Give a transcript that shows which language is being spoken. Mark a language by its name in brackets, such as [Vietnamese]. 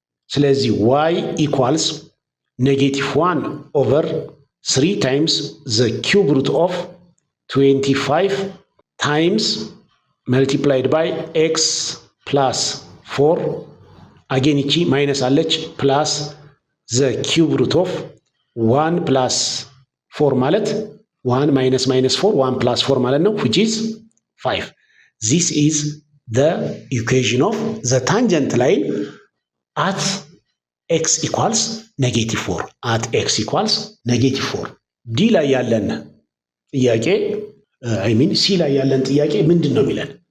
[English] ስለዚህ ዋይ ኢኳልስ -1 ኦቨር 3 ታይምስ ዘ ኪዩብ ሩት ኦፍ 25 ታይምስ መልቲፕላይድ ባይ ኤክስ ፕላስ 4 አጌን [Amharic] ይቺ ማይነስ አለች [English] ፕላስ ዘ ኪዩብ ሩት ኦፍ 1 ፕላስ 4 ማለት 1 ማይነስ 4 1 ፕላስ 4 [Amharic] ማለት ነው [English] which is 5. This is the equation of the tangent line at x equals -4 at x equals -4. [Amharic] ዲ ላይ ያለን ጥያቄ ሲ ላይ ያለን ጥያቄ ምንድን ነው የሚለን?